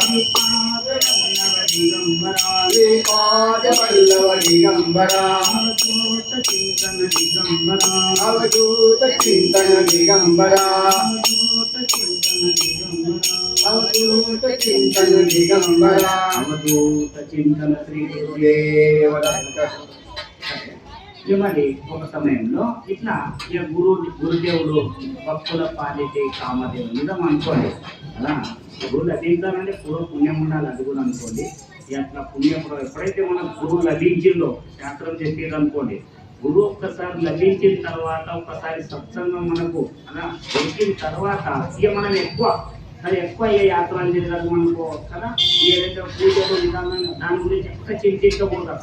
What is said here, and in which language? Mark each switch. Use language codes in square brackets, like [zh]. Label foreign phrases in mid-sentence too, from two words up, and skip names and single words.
[mr] श्रीपाद वल्लभ दिगंबरा अवधूत चिंतन दिगंबरा अवधूत चिंतन दिगंबरा अवधूत चिंतन दिगंबरा अवधूत चिंतन दिगंबरा अवधूत चिंतन శ్రీ गुरुदेव दत्त [te] మరి ఒక సమయంలో ఇట్లా ఇక గురుదేవుడు భక్తుల పాలితే కామదేవుడు నిజం అనుకోండి అలా గురువు లభించాలంటే పూర్వ పుణ్యం ఉండాలి, అది కూడా అనుకోండి. అట్లా పుణ్యం ఎప్పుడైతే మనకు గురువు లభించిందో శాస్త్రం చెప్పేది అనుకోండి, గురువు ఒక్కసారి లభించిన తర్వాత ఒకసారి సత్సంగం మనకు అలా దొరికిన తర్వాత ఇక మనం ఎక్కువ ఏ యాత్రలు చేయాలి మనకు కదా, ఏదైతే పూజలు విధానం దాని గురించి ఎక్కువ చింతించకూడదు.